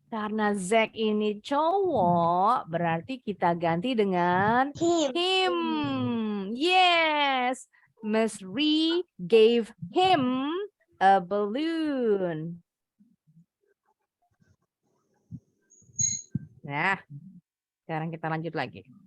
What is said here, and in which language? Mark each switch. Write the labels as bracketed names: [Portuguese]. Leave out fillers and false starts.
[Indonesian] Karena Zack ini cowok, berarti kita ganti dengan [English] Him. him. Yes. Miss Ree gave him a balloon. [Indonesian] Nah, sekarang kita lanjut lagi.